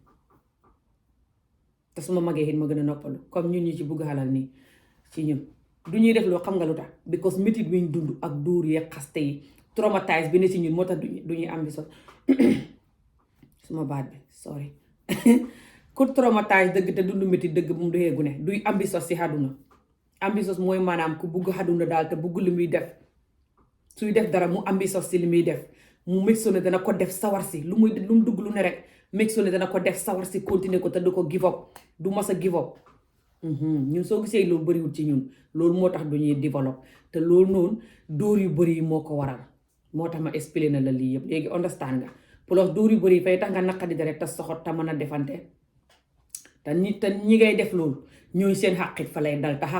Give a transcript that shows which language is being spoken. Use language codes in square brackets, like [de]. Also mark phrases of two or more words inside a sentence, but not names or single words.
[wo] te su ma magee it ma gën a noppalu comme ñun ñu ci bugg xalal nii ci ñun du ñuy def loo xam nga lu tax because métit bi ñu dund ak dóor yi xaste yi traumatise bi ne ci ñun moo tax du ñuy ambitious suma baat bi sorry ku traumatise dëgg te dund métit dëgg bu mu doxee gune duy ambitious si àdduna ambitious mooy maanaam ku bugg àdduna daal te bugg li muy def suy def dara mu ambitious si li muy def mu [en] make sure [wo] ne dana ko def sawar si lu mu dugg lu ne rek [en] make sure [wo] ne dana ko def sawar si continuer ko te du ko [en] give up [wo] du mas a [en] give up [wo] ñun soo gisee loolu bëriwul ci ñun loolu moo tax du ñuy développe te loolu noonu dóor yu bëri yi moo ko waral moo tax ma expliqué na la lii yëpp léegi understand nga plus dóor yu bëri yi fay tax nga naqadi dara te soxot te mën a defante te ñi ngay def loolu ñooy seen xàqit fa lay dal te xàq